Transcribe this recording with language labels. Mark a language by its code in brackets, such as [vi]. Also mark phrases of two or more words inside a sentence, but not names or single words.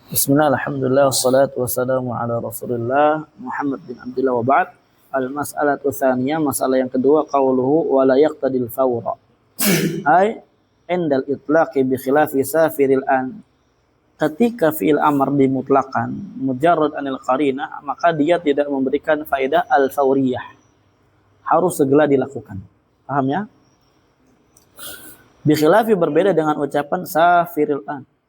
[ar] بسم الله، الحمد لله، والصلاة والسلام على رسول الله محمد بن عبد الله وبعد. المسألة الثانية, [id] masalah yang kedua, [ar] قوله ولا يقتضي الفور. أي عند الإطلاق بخلاف سافر عن. [id] Ketika [ar] فعل أمر [id] dimutlakan [ar] مجرد عن القرينة, [id] maka dia tidak memberikan faedah al-fawriyah. Harus segera dilakukan. Paham ya? [ar] بخلاف [id] berbeda dengan ucapan [ar] سافر عن.